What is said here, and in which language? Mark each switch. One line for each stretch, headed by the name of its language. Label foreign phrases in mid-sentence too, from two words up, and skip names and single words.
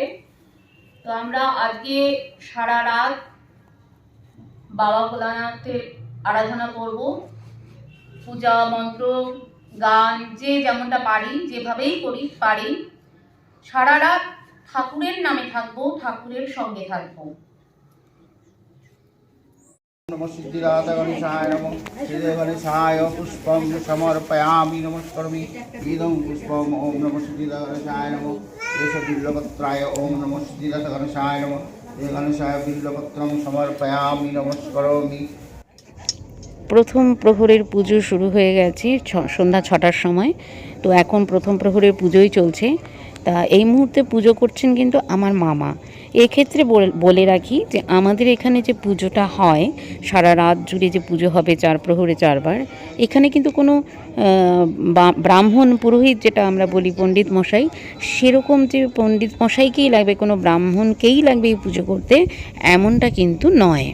Bangla: তো আমরা আজকে সারা রাত বাবা ভোলানাথের আরাধনা করব। পূজা মন্ত্র গান যে যেমনটা পারি, যেভাবেই করি পারি, সারা রাত ঠাকুরের নামে থাকবো, ঠাকুরের সঙ্গে থাকবো।
Sanskrit: नमः सिद्धिदातगणेशाय नमः श्रीगणेशाय पुष्पं समर्पयामि नमस्करोमि इदं पुष्पम् ॐ नमः सिद्धिदातगणेशाय नमः एष बिल्वपत्राय ॐ नमः सिद्धिदातगणेशाय नमः गणेशाय बिल्वपत्रं समर्पयामि नमस्करोमि।
Bangla: প্রথম প্রহরের পুজো শুরু হয়ে গেছে সন্ধ্যা 6টার সময়। তো এখন প্রথম প্রহরের পুজোই চলছে। তা এই মুহূর্তে পুজো করছেন কিন্তু আমার মামা। এক্ষেত্রে বলে রাখি যে আমাদের এখানে যে পুজোটা হয়, সারা রাত জুড়ে যে পুজো হবে 4 প্রহরে 4 বার, এখানে কিন্তু কোনো ব্রাহ্মণ পুরোহিত যেটা আমরা বলি পণ্ডিত মশাই, সেরকম যে পণ্ডিত মশাইকেই লাগবে, কোনো ব্রাহ্মণকেই লাগবে এই পুজো করতে, এমনটা কিন্তু নয়।